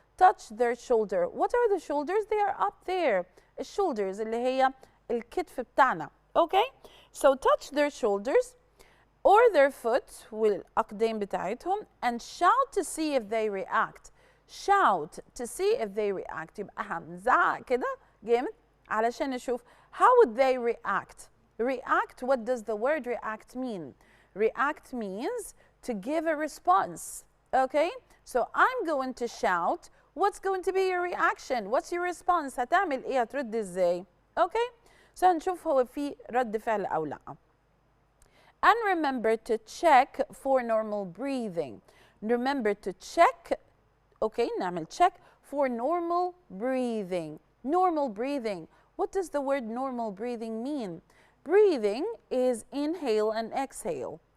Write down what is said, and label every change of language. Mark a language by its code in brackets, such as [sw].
[en] Touch their shoulder. What are the shoulders? They are up there. [ar] الشولدرز اللي هي الكتف بتاعنا. Okay? [en] So touch their shoulders or their foot [ar] والأقدام بتاعتهم [en] and shout to see if they react. Shout to see if they react. [ar] يبقى هنزعق كده جامد علشان نشوف [en] how would they react. React, what does the word react mean? React means to give a response. Okay? So I'm going to shout. What's going to be your reaction? What's your response? [ar] هتعمل ايه؟ هترد ازاي؟ Okay? So هنشوف هو في رد فعل أو لا. [en] And remember to check for normal breathing. Remember to check, okay, نعمل check for normal breathing. Normal breathing. What does the word normal breathing mean? Breathing is inhale and exhale.